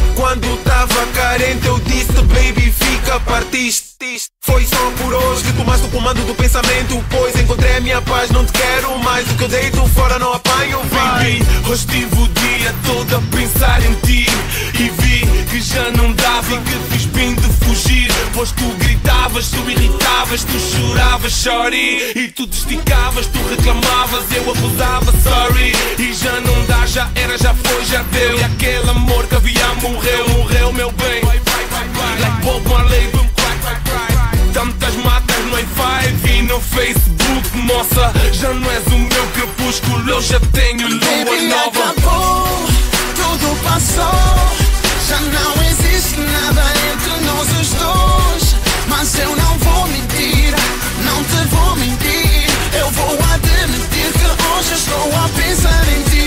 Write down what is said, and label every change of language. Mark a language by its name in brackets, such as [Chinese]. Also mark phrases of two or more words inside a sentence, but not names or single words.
[Portuguese] Quando tava carente eu disse baby fica, partiste. Foi só por hoje que tomaste o comando do pensamento, pois encontrei a minha paz, não te quero mais. O que eu deito fora não apanho, vai. Hoje tive o dia todo a pensar em ti e vi que já não dava e que fiz bem de fugir. Pois tu gritavas, tu irritavas, tu choravas, sorry. E tu te esticavas, tu reclamavas, eu abusava, sorry. E já não dá, já era, já foi, já deu. E aquele amor que havia morreu, meu bem. [English] Like Bob Marley, boom, cry. [Portuguese] Tantas matas no i5 e no Facebook, moça, já não és o meu crepúsculo, eu já tenho lua Baby, nova. acabou, tudo passou, já não existe nada entre nós os dois. Mas eu não vou mentir, não te vou mentir, eu vou admitir que hoje estou a pensar em ti.